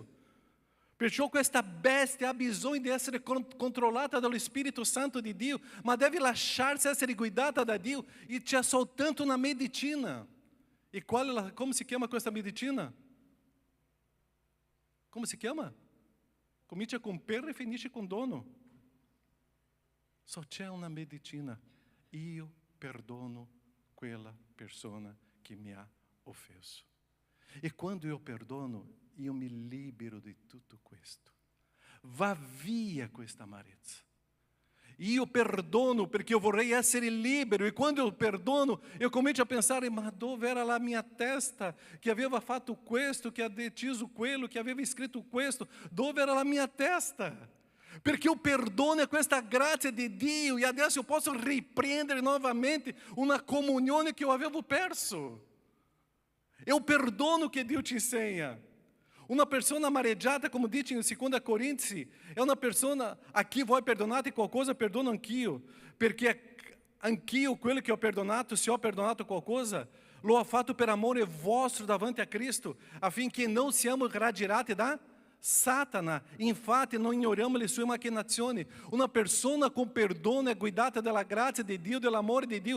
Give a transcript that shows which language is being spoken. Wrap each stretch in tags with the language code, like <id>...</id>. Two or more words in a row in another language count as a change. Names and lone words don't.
<it>Perciò questa bestia ha bisogno di essere controllata dallo Spirito Santo di Dio, ma deve lasciarsi essere guidata da Dio e c'è soltanto una medicina. E come si chiama questa medicina? Come si chiama? Comincia com perro e finisce com dono. Só c'è una medicina. Io perdono quella persona che mi ha offeso. E quando eu perdono, io mi libero di tutto questo. Va via questa amarezza. Io perdono perché io vorrei essere libero. E quando eu perdono, eu comincio a pensare, ma dove era la mia testa che aveva fatto questo, che ha deciso quello, che aveva scritto questo? Dove era la mia testa? Perché eu perdono questa grazia di Dio e adesso eu posso riprendere novamente una comunione che eu avevo perso. Eu perdono che Dio ci insegna.</it> <pt>Uma pessoa amareggiata, como diz em 2 Coríntios, é uma pessoa,</pt> <it>aqui voi perdonate qualcosa, perdono anch'io, perché anch'io quello che ho perdonato, se ho perdonato qualcosa, lo ho fatto per amore vostro davanti a Cristo, affinché non siamo raggiati da Satana. Infatti non ignoriamo le sue macchinazioni. Una persona con perdono è guidata dalla grazia di Dio, dell'amore di Dio.</it>